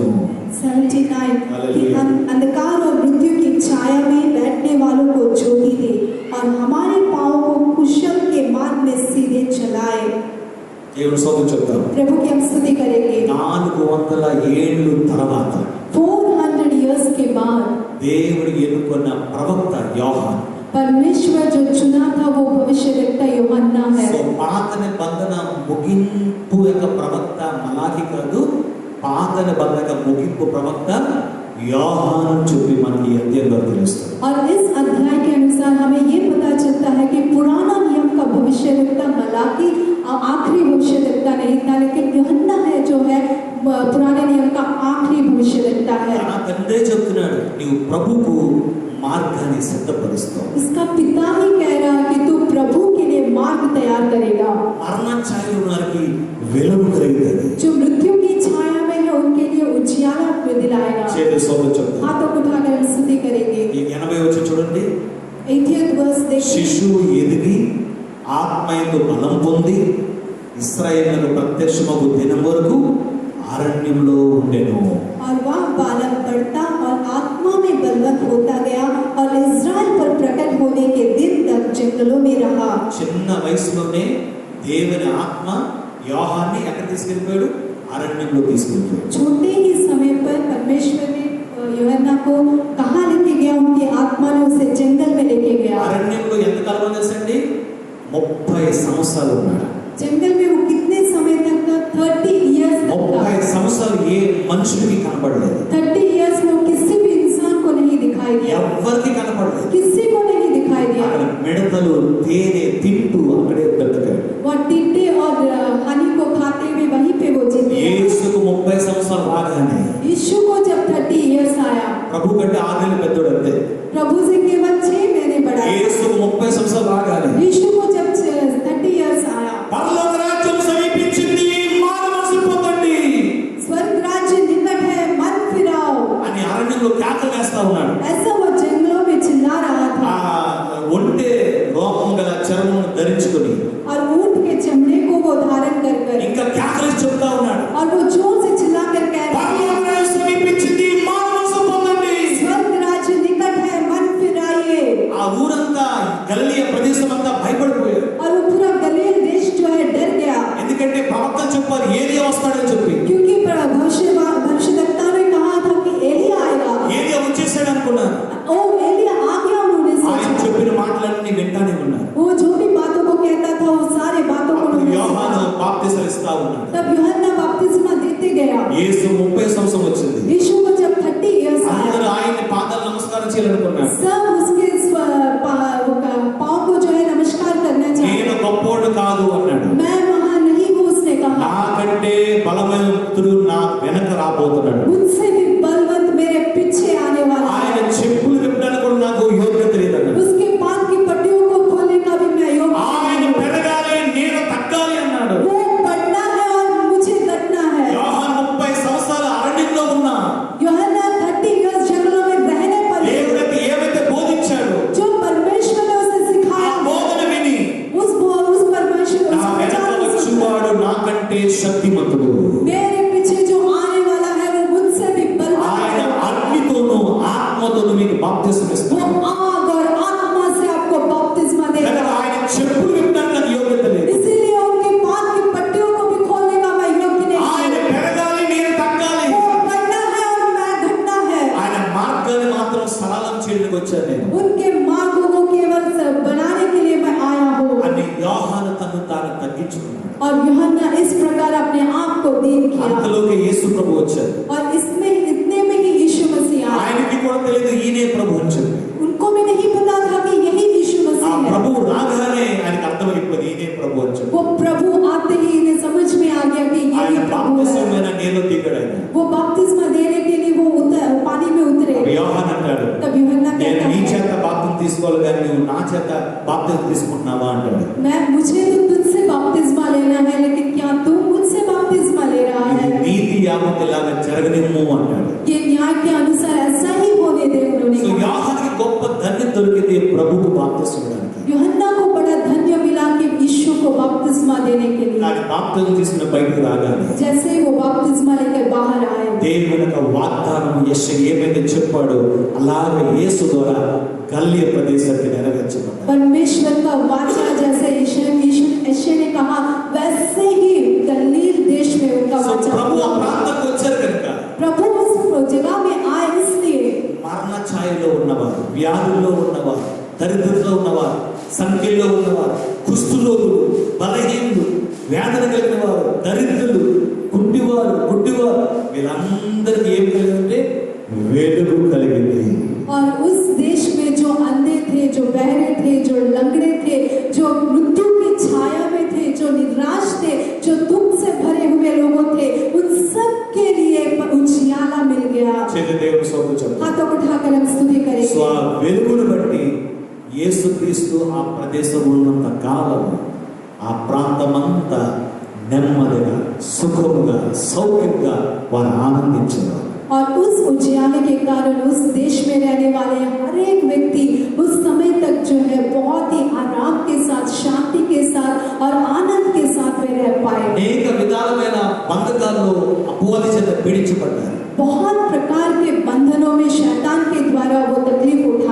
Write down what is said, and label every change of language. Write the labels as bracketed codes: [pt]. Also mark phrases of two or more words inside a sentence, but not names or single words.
[hi] 79 कि हालेलुया। अंधकार और मृत्यु की छाया में बैठने वालों को ज्योति दे और हमारे पांवों को कुशल के मार्ग में सीधे चलाए। [te] దేవుడు సోదరు చెప్తారు, [hi] प्रभु की हम स्तुति करेंगे। [te] 400 ఏళ్ళు తర్వాత [hi] 400 इयर्स के बाद [te] దేవుడు ఎన్నుకున్న ప్రవక్త యోహాను. [hi] परमेश्वर जो चुना था वो भविष्यद्वक्ता यूहन्ना है। [te] సో పాత నిబంధన ముగింపు యొక్క ప్రవక్త మలాకి కాదు, పాత నిబంధన ముగింపు ప్రవక్త యోహాను చెప్పి మనకి అధ్యయనంలో తెలుస్తుంది. [hi] और इस अध्याय के अनुसार हमें ये पता चलता है कि पुराना नियम का भविष्यद्वक्ता मलाकी आखिरी भविष्यद्वक्ता नहीं था, लेकिन यूहन्ना है जो है पुराने नियम का आखिरी भविष्यद्वक्ता है। [te] నా తండ్రే చెప్తున్నాడు, నీవు ప్రభువుకు మార్గాన్ని సిద్ధపరుస్తావు. [hi] इसका पिता ही कह रहा है कि तू प्रभु के लिए मार्ग तैयार करेगा। [te] మరణ ఛాయలు వారికి వెలుగు కలుగుతుంది. [hi] जो मृत्यु की छाया में है उनके लिए उजियाला दिलाएगा। [te] చేతులు సోదరు చెప్తారు, [hi] हाथों को उठाकर हम स्तुति करेंगे। [te] ఈ 80 వచ్చి చూడండి, [hi] 80th वर्ष देखिए। [te] శిశువు ఎదిగి ఆత్మయందు బలం పొంది ఇశ్రాయేలుకు ప్రత్యక్షమగు దినం వరకు అరణ్యంలో ఉండెను. [hi] और वह बालक बढ़ता और आत्मा में बलवत होता गया और इज़राइल जंगलों में रहा। [te] చిన్న వయసులోనే దేవుని ఆత్మ యోహాన్ని ఎక్కడ తీసుకెళ్ళిపోయాడు? అరణ్యంలో తీసుకెళ్ళిపోయాడు. [hi] छोटे ही समय पर परमेश्वर ने यूहन्ना को कहाँ लेके गया? उनकी आत्मा ने उसे जंगल में लेके गया। [te] అరణ్యంలో ఎంత కాలం తెలుసండి? 30 సంవత్సరాలు ఉన్నాడు. [hi] जंगल में वो कितने समय तक? 30 इयर्स तक। [te] 30 సంవత్సరాలు ఏ మనుషుడికి కనపడలేదు. [hi] 30 इयर्स में किसी भी इंसान को नहीं दिखाई दिया। [te] ఎవరికి కనపడలేదు. [hi] किसी को नहीं दिखाई दिया। [te] అక్కడ మిడతలు తేనె తింటూ అక్కడే బ్రతికాడు. [hi] वो टिड्डे और हनी को खाते हुए वहीं पे वो जीते। [te] యేసుకు 30 సంవత్సరాలు రాగానే [hi] यीशु को जब 30 इयर्स आया, [te] ప్రభు కంటే 6 నెలలు పెద్దోడు అంతే. [hi] प्रभु से केवल 6 महीने बड़ा। [te] యేసుకు 30 సంవత్సరాలు రాగానే [hi] यीशु को जब 30 इयर्स आया, [te] పరలోక రాజ్యం సమీపించింది, మారు మనసు పొందండి [hi] स्वर्ग राज्य निकट है, मन फिराओ। [te] అని అరణ్యంలో కేకలు వేస్తా ఉన్నాడు. [hi] ऐसा वो जंगलों में चिल्ला रहा [te] ఆ [hi] था [te] ఒంటె రోమం గల చర్మం ధరించుకొని [hi] और ऊंट के चमड़े को वो धारण कर कर [te] ఇంకా కేకలు చెప్తా ఉన్నాడు. [hi] और वो जोर से चिल्ला कर कह रहा [te] పరలోక రాజ్యం సమీపించింది, మారు మనసు పొందండి. [hi] स्वर्ग राज्य निकट है, मन फिराइए। [te] ఆ ఊరంతా గలిలయ ప్రదేశం అంతా భయపడిపోయారు. [hi] और वो पूरा गलील देश जो है डर गया, [te] ఎందుకంటే ప్రవక్త చెప్పారు ఏలియా వస్తాడని చెప్పి. [hi] क्योंकि भविष्यवक्ता ने कहा था कि एलिया आएगा। [te] ఏలియా వచ్చేసాడు అనుకున్నారు. [hi] ओ एलिया आ गया, उन्होंने [te] ఆయన [hi] सोचा। [te] చెప్పిన మాటలన్నీ వింటానే ఉన్నారు. [hi] वो जो भी बातों को कहता था वो सारे बातों को [te] అప్పుడు [hi] उन्होंने [te] యోహాను [hi] सुना। [te] బాప్తిసం ఇస్తా ఉన్నాడు. [hi] तब यूहन्ना बपतिस्मा देते गया। [te] యేసు 30 సంవత్సరం వచ్చింది. [hi] यीशु को जब 30 इयर्स [te] అందరూ [hi] आया, [te] ఆయన పాదాలు నమస్కారం చేయాలనుకున్నారు. [hi] सब उसके पाँव को जो है नमस्कार करना [te] నేను [hi] चाहिए। [te] గొప్పోడు కాదు అన్నాడు. [hi] मैं वहां नहीं हूँ, उसने कहा। [te] నాకంటే బలమైన వ్యక్తుడు నా వెనక రాబోతున్నాడు. [hi] मुझसे भी बलवंत मेरे पीछे आने वाला [te] ఆయన [hi] है। [te] చెప్పులు విప్పడానికి కూడా నాకు యోగ్యత లేదన్నాడు. [hi] उसके पाँव की पट्टियों को खोलने का भी मैं योग्य [te] ఆయన [hi] नहीं हूँ। [te] పెరగాలి, నేను తగ్గాలి అన్నాడు. [hi] वो बढ़ना है और मुझे घटना है। [te] యోహాను 30 సంవత్సరాలు అరణ్యంలో ఉన్నా [hi] यूहन्ना 30 इयर्स जंगलों में रहने पर [te] దేవుడికి ఏమైతే బోధించాడో [hi] जो परमेश्वर ने उसे [te] ఆ [hi] सिखाया, [te] బోధన విని [hi] उस परमेश्वर [te] నా [hi] उस [te] వెనక [hi] प्रचार को सुनकर, [te] వచ్చువాడు నాకంటే శక్తిమంతుడు. [hi] मेरे पीछे जो आने वाला है वो मुझसे भी बलवान [te] ఆయన [hi] है। [te] అగ్నితోనూ ఆత్మతోనూ మీకు బాప్తిసం [hi] वो [te] ఇస్తాడు. [hi] आग और आत्मा से आपको बपतिस्मा [te] కనుక [hi] देगा। [te] ఆయన చెప్పులు విప్పడానికి నాకు యోగ్యత లేదు. [hi] इसीलिए उनके पाँव की पट्टियों को भी खोलने का मैं योग्य नहीं [te] ఆయన [hi] हूँ। [te] పెరగాలి, నేను తగ్గాలి. [hi] वो बढ़ना है और मैं घटना है। [te] ఆయన మార్గాన్ని మాత్రం సరళం చేయడానికి వచ్చాను నేను [hi] उनके मार्गों को केवल बनाने के लिए मैं आया हूँ। [te] అని యోహాను తను తాను తగ్గించుకున్నాడు. [hi] और यूहन्ना इस प्रकार अपने आप को दीन किया। [te] అంతలోకి యేసు ప్రభు వచ్చారు. [hi] और इसमें इतने में ही यीशु मसीह आया। [te] ఆయనకి కూడా తెలియదు ఈయనే ప్రభు అని చెప్పి. [hi] उनको भी नहीं पता था कि यही यीशु [te] ఆ [hi] मसीह है। [te] ప్రభు రాగానే ఆయనకు అర్థమైపోయింది ఈయనే ప్రభు అని చెప్పి. [hi] वो प्रभु आते ही इन्हें समझ में आ गया कि [te] ఆయన [hi] यही प्रभु [te] బాప్తిసమైన [hi] है। [te] నీళ్ళు దిగాడు ఆయన. [hi] वो बपतिस्मा देने के लिए वो पानी में उतरे। [te] అప్పుడు యోహాను అంటాడు, [hi] तब यूहन्ना [te] నేను [hi] कहता [te] నీ [hi] है, [te] చేత బాప్తిసం తీసుకోవాలి కానీ నువ్వు నా చేత బాప్తిసం తీసుకుంటున్నావా అంటాడు. [hi] मुझे तो तुझसे बपतिस्मा लेना है, लेकिन क्या तू मुझसे बपतिस्मा ले रहा [te] ఇది [hi] है? [te] నీతి యావత్తులాగా జరగనిమ్ము అంటాడు. [hi] ये न्याय के अनुसार ऐसा ही होने दे, उन्होंने [te] సో [hi] कहा। [te] యోహానుకి గొప్ప ధన్యత దొరికింది ప్రభుకు బాప్తిసం ఇవ్వడానికి. [hi] यूहन्ना को बड़ा धन्य मिला कि यीशु को बपतिस्मा देने के लिए। [te] కానీ బాప్తిసం తీసుకున్న బయటకు రాగానే [hi] जैसे ही वो बपतिस्मा लेकर बाहर आए, [te] దేవుని యొక్క వాగ్దానం యెషయా ఏమైతే చెప్పాడో అలాగే యేసు ద్వారా గలిలయ ప్రదేశానికి నెరవేర్చబడ్డాడు. [hi] परमेश्वर का वाचा जैसे यीशु ने कहा, वैसे ही गलील देश में उनका [te] సో [hi] वाचा [te] ప్రభు ఆ [hi] हुआ। [te] ప్రాంతానికి వచ్చారు కనుక [hi] प्रभु उस जगह में आए इसलिए [te] మరణ ఛాయలో ఉన్నవారు, వ్యాధుల్లో ఉన్నవారు, దరిద్రతలో ఉన్నవారు, సంఖ్యలో ఉన్నవారు, కుష్ఠరోగులు, బలహీనులు, వ్యాధులు కలిగిన వారు, దరిద్రులు, గుడ్డివారు వీళ్ళందరికీ ఏం కలిగిందంటే వెలుగు కలిగింది. [hi] और उस देश में जो अंधे थे, जो बहरे थे, जो लंगड़े थे, जो मृत्यु की छाया में थे, जो निराश थे, जो दुख से भरे हुए लोगों थे, उन सब के लिए उजियाला मिल गया। [te] చేతి దేవుని స్తోత్రం చెప్పండి. [hi] हाथों को उठाकर हम स्तुति [te] సో [hi] करेंगे। [te] ఆ వెలుగును బట్టి యేసుక్రీస్తు ఆ ప్రదేశంలో ఉన్నంత కాలం ఆ ప్రాంతమంతా నెమ్మదిగా, సుఖముగా, సౌఖ్యంగా వారు ఆనందించేవారు. [hi] और उस उजियाले के कारण उस देश में रहने वाले हर एक व्यक्ति उस समय तक जो है बहुत ही आराम के साथ, शांति के साथ और आनंद के साथ में रह पाए। [te] అనేక విధాలమైన బంధకాల్లో అపవాది చేత పీడించబడ్డారు. [hi] बहुत प्रकार के बंधनों में शैतान के द्वारा वो तकलीफ उठाए,